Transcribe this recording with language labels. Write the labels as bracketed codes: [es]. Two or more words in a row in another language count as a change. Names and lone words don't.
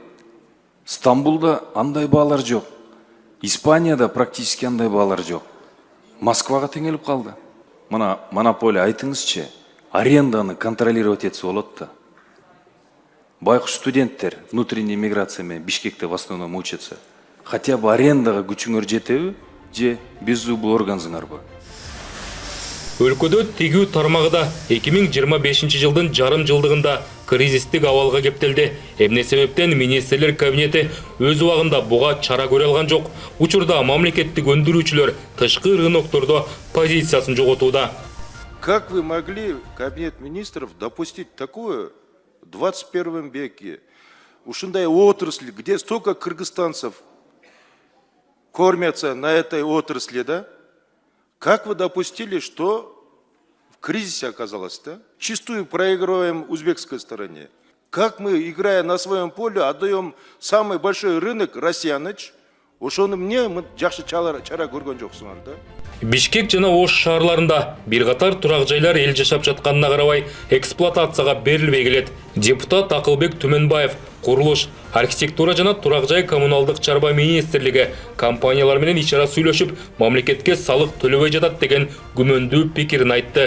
[ky] Стамбулда андай баалар жок. Испанияда практически андай баалар жок. Москвага теңелип калды. Мына монополия айтыңызчы, аренданы контролировать этсе болот да. Байкуш студенттер [ru] внутренняя миграция [ky] менен Бишкекте [ru] в основном учатся. [ky] Хотя бы арендага күчүңөр жетеби, же беззубый органзыңарбы? Өлкөдө тигүү тармагы да 2025 жылдын жарым жылдыгында кризистик абалга кептелди. Эмне себептен министрлер кабинети өз убагында буга чара көрө алган жок. Учурда мамлекеттик өндүрүүчүлөр тышкы рыноктордо позициясын жоготууда. [ru] Как вы могли, кабинет министров, допустить такое в 21 веке? [ky] Ушундай отрасли, [ru] где столько кыргызстанцев кормятся на этой отрасли, да? Как вы допустили, что в кризисе оказалось, да? Чистую проигрываем узбекской стороне. Как мы, играя на своем поле, отдаем самый большой рынок Россияныч? [ky] Ошону мне мы жакшы чара көргөн жоксуңар, да? Бишкек жана Ош шаарларында бир катар турак жайлар эл жашап жатканына карабай эксплуатацияга берилбей келет. Депутат Акылбек Түмөнбаев курулуш, архитектура жана турак жай коммуналдык чарба министрлиги компаниялар менен ичара сүйлөшүп, мамлекетке салык төлөбөй жатат деген күмөндүү пикирин айтты.